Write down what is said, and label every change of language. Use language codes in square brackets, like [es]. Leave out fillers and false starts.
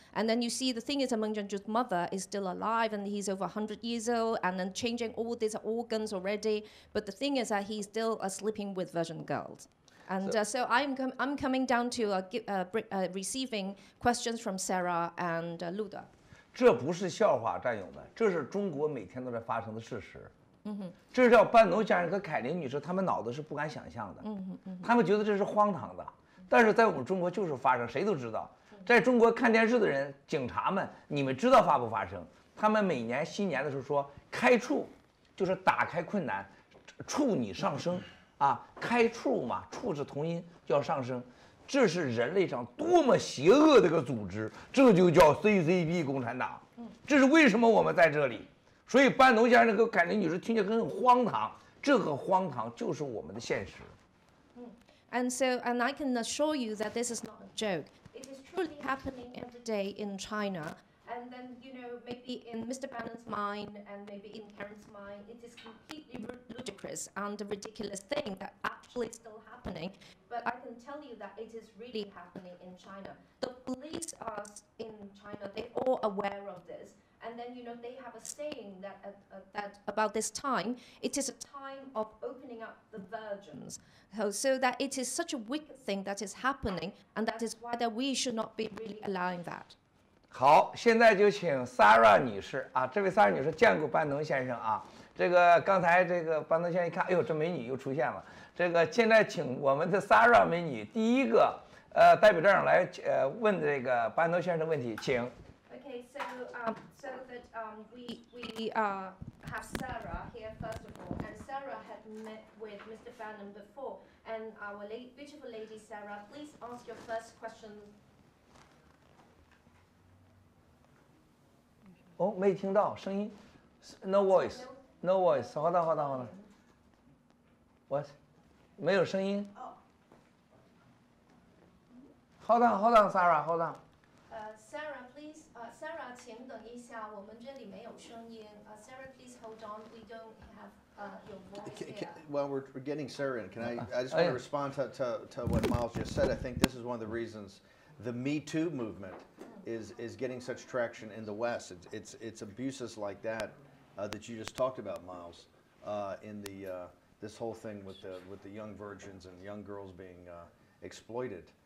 [en] And then you see the thing is that Meng Jianzhu's mother is still alive, and he's over 100 years old, and then changing all these organs already. But the thing is that he's still sleeping with virgin girls. And so I'm coming down to receiving questions from Sarah and Luda. [zh] 这不是笑话，战友们，这是中国每天都在发生的事实。这是叫班农先生和凯琳女士，他们脑子是不敢想象的。他们觉得这是荒唐的，但是在我们中国就是发生，谁都知道。在中国看电视的人，警察们，你们知道发不发生？他们每年新年的时候说开处，就是打开困难，处你上升啊，开处嘛，处是同音，叫上升。这是人类上多么邪恶的一个组织，这就叫 CCP 共产党。这是为什么我们在这里。所以班农先生和凯琳女士听起来很荒唐，这个荒唐就是我们的现实。 [en] And I can assure you that this is not a joke. It is truly happening every day in China. And then, maybe in Mr. Bannon's mind and maybe in Karen's mind, it is completely ludicrous and a ridiculous thing that actually is still happening. But I can tell you that it is really happening in China. The police are in China, they're all aware of this. And then, they have a saying that about this time, it is a time of opening up the virgins. So that it is such a wicked thing that is happening, and that is why that we should not be really allowing that. [zh] 好，现在就请 Sarah 女士啊，这位 Sarah 女士见过班农先生啊。这个刚才这个班农先生一看，哎呦，这美女又出现了。这个现在请我们的 Sarah 美女第一个代表这样来问这个班农先生的问题，请。 [en] Okay, so that we have Sarah here first of all, and Sarah had met with Mr. Bannon before, and our beautiful lady Sarah, please ask your first question. [zh] 哦，没听到声音 ， [en] no voice，no voice， [zh] 好的，我没有声音。 [en] Hold on, Sarah, hold on. Sarah, please. [zh] Sarah, 请等一下，我们这里没有声音。 [en] Sarah, please hold on. We don't have your voice here. Well, we're getting Sarah in. I just want to respond to what Miles just said. I think this is one of the reasons the Me Too movement is getting such traction in the West. It's abuses like that that you just talked about, Miles, in this whole thing with the young virgins and young girls being exploited.